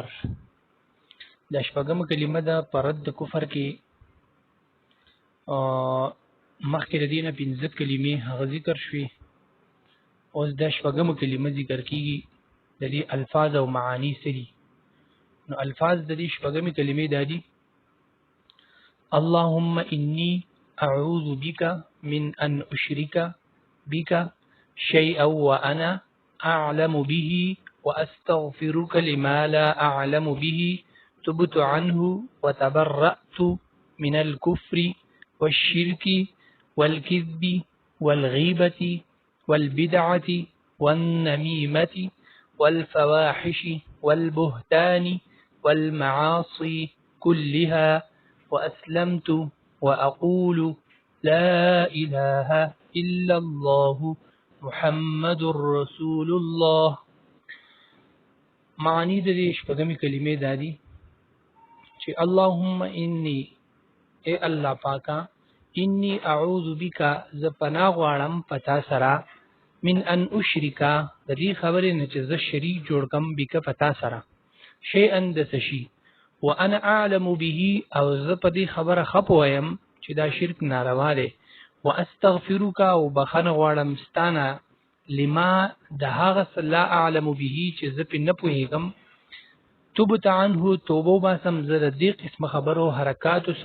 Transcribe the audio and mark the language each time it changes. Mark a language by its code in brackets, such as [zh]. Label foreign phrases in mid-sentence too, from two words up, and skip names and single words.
[ps] دا شپږمه کلمه ده په رد کفر کې مخکې د دې نه پنځه کلمې هغه ذکر شوي. اوس دا شپږمه کلمه ذکر کېږي. د دې الفاظ او معانی څه دي؟ نو الفاظ د دې شپږمې کلمې دا دي: [ar] اللهم إني أعوذ بك من أن أشرك بك شيئا وأنا أعلم به وأستغفرك لما لا أعلم به تبت عنه وتبرأت من الكفر والشرك والكذب والغيبة والبدعة والنميمة والفواحش والبهتان والمعاصي كلها وأسلمت وأقول لا إله إلا الله محمد رسول الله. [ps] معنی د دې شپږمې کلمې دا دي چې [ar] اللهم إني [ps] اے الله پاکا [ar] إني أعوذ بك [ps] ز پناه غواړم پتا سره [ar] من ان اشرک [ps] د دې خبرې نه چې ز شریک جوړ کم بک پتا سره شیئا د سشي [ar] وانا اعلم به [ps] او ز په دې خبره خپویم چې دا شرک ناروا دی. واستغفرك او بخنه غواړم ستانه لما د هغه [ar] لا اعلم به [ps] چې ز په نه پوهیږم [ar] تبت عنه [ps] توبه باسم زه د دې قسم خبرو حرکات او